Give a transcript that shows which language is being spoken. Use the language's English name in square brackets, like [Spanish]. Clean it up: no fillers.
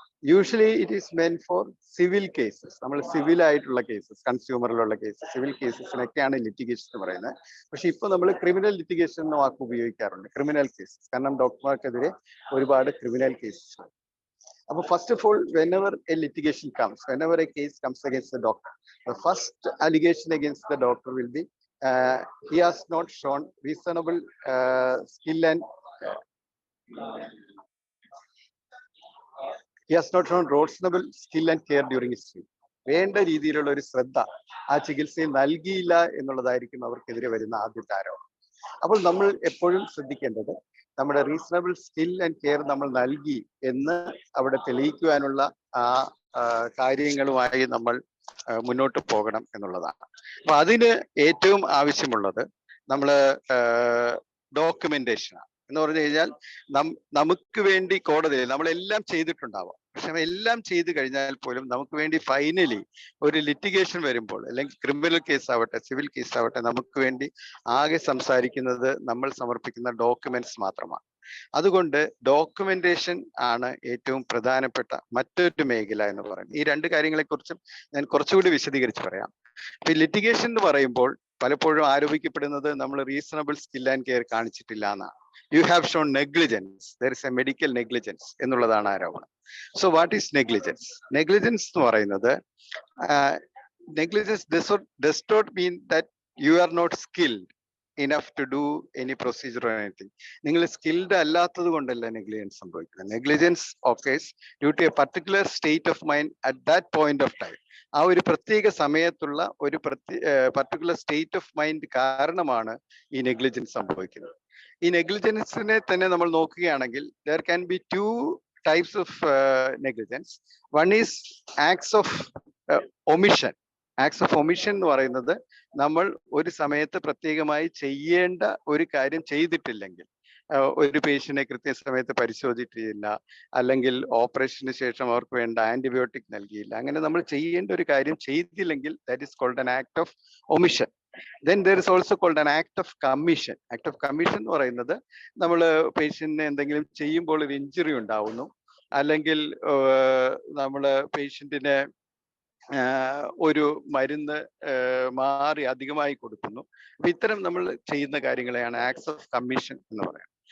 [English] Usually it is meant for civil cases. [Malayalam] നമ്മൾ civil ആയിട്ടുള്ള cases, കൺസ്യൂമറിലുള്ള cases, civil കേസസിനൊക്കെയാണ് litigation എന്ന് പറയുന്നത്. പക്ഷെ ഇപ്പൊ നമ്മൾ ക്രിമിനൽ ലിറ്റിഗേഷൻ എന്ന വാക്ക് ഉപയോഗിക്കാറുണ്ട്, ക്രിമിനൽ കേസസ്. കാരണം ഡോക്ടർമാർക്കെതിരെ ഒരുപാട് ക്രിമിനൽ കേസസ് ആണ്. [English] അപ്പൊ first of all, whenever a litigation comes, whenever a case comes against the doctor, the first allegation against the doctor will be he has not shown reasonable skill and he has not shown reasonable skill and care during his treatment. [Malayalam] വേണ്ട രീതിയിലുള്ള ഒരു ശ്രദ്ധ ആ ചികിത്സയിൽ നൽകിയില്ല എന്നുള്ളതായിരിക്കും അവർക്കെതിരെ വരുന്ന ആദ്യത്തെ ആരോപണം. അപ്പോൾ നമ്മൾ എപ്പോഴും ശ്രദ്ധിക്കേണ്ടത് നമ്മുടെ [English] reasonable skill and care [Malayalam] നമ്മൾ നൽകി എന്ന് അവിടെ തെളിയിക്കുവാനുള്ള ആ കാര്യങ്ങളുമായി നമ്മൾ മുന്നോട്ട് പോകണം എന്നുള്ളതാണ്. അപ്പൊ അതിന് ഏറ്റവും ആവശ്യമുള്ളത് നമ്മള് ഡോക്യുമെന്റേഷനാണ്. എന്ന് പറഞ്ഞു കഴിഞ്ഞാൽ നമുക്ക് വേണ്ടി കോടതിയിൽ നമ്മളെല്ലാം ചെയ്തിട്ടുണ്ടാവാം, പക്ഷെ എല്ലാം ചെയ്തു കഴിഞ്ഞാൽ പോലും നമുക്ക് വേണ്ടി ഫൈനലി ഒരു ലിറ്റിഗേഷൻ വരുമ്പോൾ, അല്ലെങ്കിൽ ക്രിമിനൽ കേസ് ആവട്ടെ സിവിൽ കേസ് ആവട്ടെ, നമുക്ക് വേണ്ടി ആകെ സംസാരിക്കുന്നത് നമ്മൾ സമർപ്പിക്കുന്ന ഡോക്യുമെന്റ്സ് മാത്രമാണ്. അതുകൊണ്ട് ഡോക്യുമെന്റേഷൻ ആണ് ഏറ്റവും പ്രധാനപ്പെട്ട മറ്റൊരു മേഖല എന്ന് പറയുന്നത്. ഈ രണ്ട് കാര്യങ്ങളെ കുറിച്ചും ഞാൻ കുറച്ചുകൂടി വിശദീകരിച്ച് പറയാം. ഈ ലിറ്റിഗേഷൻ എന്ന് പറയുമ്പോൾ പലപ്പോഴും ആരോപിക്കപ്പെടുന്നത് നമ്മൾ [English] reasonable skill and care [Malayalam] കാണിച്ചിട്ടില്ല എന്നാണ്. [English] you have shown negligence, there is a medical negligence [Malayalam] എന്നുള്ളതാണ് ആരോപണം. [English] So what is negligence? [Malayalam] Negligence എന്ന് പറയുന്നത് [English] negligence does not mean that you are not skilled enough to do any procedure or anything. [Malayalam] നിങ്ങൾ skilled അല്ലാത്തത് കൊണ്ടല്ല negligence സംഭവിക്കുന്നത്. [English] Negligence occurs due to a particular state of mind at that point of time. [Malayalam] ആ ഒരു പ്രത്യേക സമയത്തുള്ള ഒരു [English] particular state of mind [Malayalam] കാരണമാണ് ഈ നെഗ്ലിജൻസ് സംഭവിക്കുന്നത്. ഈ നെഗ്ലിജൻസിനെ തന്നെ നമ്മൾ നോക്കുകയാണെങ്കിൽ [English] there can be two types of negligence. One is acts of omission. [Malayalam] Acts of omission എന്ന് പറയുന്നത് നമ്മൾ ഒരു സമയത്ത് പ്രത്യേകമായി ചെയ്യേണ്ട ഒരു കാര്യം ചെയ്തിട്ടില്ലെങ്കിൽ, ഒരു പേഷ്യന്റിനെ കൃത്യസമയത്ത് പരിശോധിച്ചിട്ടില്ല, അല്ലെങ്കിൽ ഓപ്പറേഷന് ശേഷം അവർക്ക് വേണ്ട ആന്റിബയോട്ടിക് നൽകിയില്ല, അങ്ങനെ നമ്മൾ ചെയ്യേണ്ട ഒരു കാര്യം ചെയ്തില്ലെങ്കിൽ [English] That is called an act of omission. Then there is also called an act of commission. [Malayalam] Act of commission എന്ന് പറയുന്നത് നമ്മൾ പേഷ്യന്റിനെ എന്തെങ്കിലും ചെയ്യുമ്പോൾ ഒരു ഇഞ്ചുറി ഉണ്ടാവുന്നു, അല്ലെങ്കിൽ നമ്മൾ പേഷ്യന്റിനെ ഒരു മരുന്ന് മാറി അധികമായി കൊടുക്കുന്നു. അപ്പൊ ഇത്തരം നമ്മൾ ചെയ്യുന്ന കാര്യങ്ങളെയാണ് ആക്ട്സ് ഓഫ് കമ്മീഷൻ എന്ന് പറയാം.